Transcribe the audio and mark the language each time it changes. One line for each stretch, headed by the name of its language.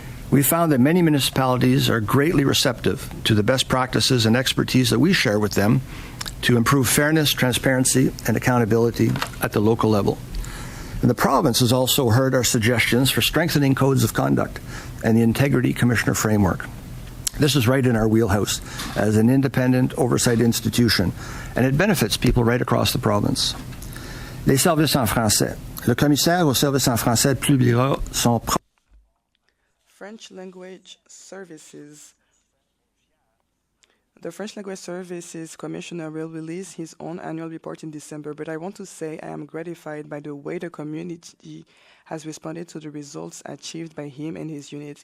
English: We found that many municipalities are greatly receptive to the best practices and expertise that we share with them to improve fairness, transparency, and accountability at the local level. And the province has also heard our suggestions for strengthening codes of conduct and the Integrity Commissioner framework. This is right in our wheelhouse as an independent oversight institution, and it benefits people right across the province.
French: Les services en français. Le commissaire aux services en français publiera son
English: French language services. The French Language Services Commissioner will release his own annual report in December, but I want to say I am gratified by the way the community has responded to the results achieved by him and his unit.